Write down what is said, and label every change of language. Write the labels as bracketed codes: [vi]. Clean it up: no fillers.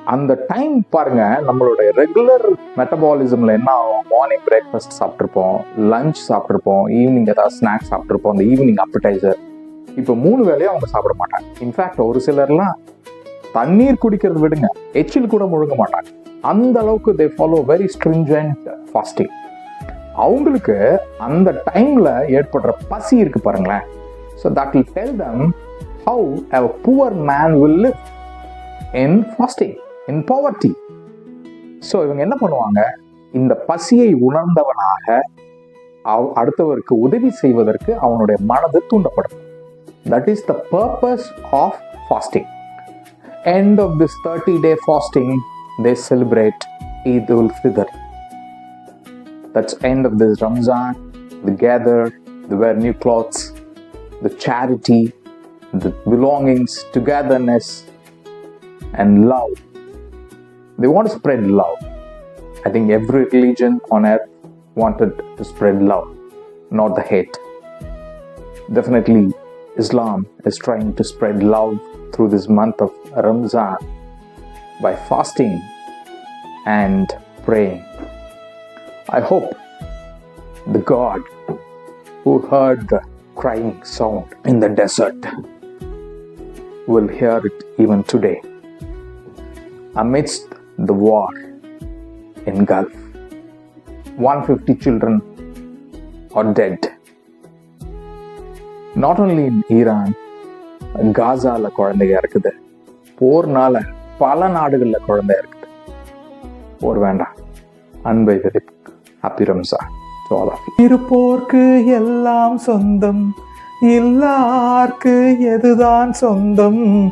[ta] அந்த டைம் பாருங்க, நம்மளுடைய ரெகுலர் மெட்டபாலிசம்ல என்ன ஆகும், மார்னிங் பிரேக்ஃபாஸ்ட் சாப்பிட்ருப்போம், லஞ்ச் சாப்பிட்ருப்போம், ஈவினிங் ஏதாவது ஸ்நாக்ஸ் சாப்பிட்ருப்போம், அந்த ஈவினிங் அப்படைசர். இப்போ 3 வேளையும் அவங்க சாப்பிட மாட்டாங்க. இன்ஃபேக்ட் ஒரு சிலர்லாம் தண்ணீர் குடிக்கிறது விடுங்க, எச்சில் கூட முழுங்க மாட்டாங்க. அந்த அளவுக்கு [en] they follow very stringent fasting. [ta] அவங்களுக்கு அந்த டைம்ல ஏற்படுற பசி இருக்கு பாருங்களேன். [en] So that will tell them how a poor man will live in fasting, in poverty. [ta] So இவங்க என்ன பண்ணுவாங்க, இந்த பசியை உணர்ந்தவனாக அடுத்தவருக்கு உதவி செய்வதற்கு அவனுடைய மனது தூண்டப்படும். [en] That is the purpose of fasting. End of this 30-day fasting, they celebrate Eid ul-Fitr. That's end of this Ramzan. They gather, they wear new clothes, the charity, the belongings, togetherness, and love. They want to spread love. I think every religion on earth wanted to spread love, not the hate. Definitely, Islam is trying to spread love through this month of Ramzan by fasting and praying. I hope the God who heard the crying sound in the desert will hear it even today. Amidst the war in Gulf, 150 children are dead. Not only in Iran, [ta] காசால குழந்தைங்க இருக்குது, போர்னால பல நாடுகள்ல குழந்தை இருக்குது. போர் வேண்டாம், அன்பை விதைப்பு. [en] Happy Ramzan to all of you. [ta] இருப்போர்க்கு எல்லாம் சொந்தம், இல்லார்க்கு எதுதான் சொந்தம்.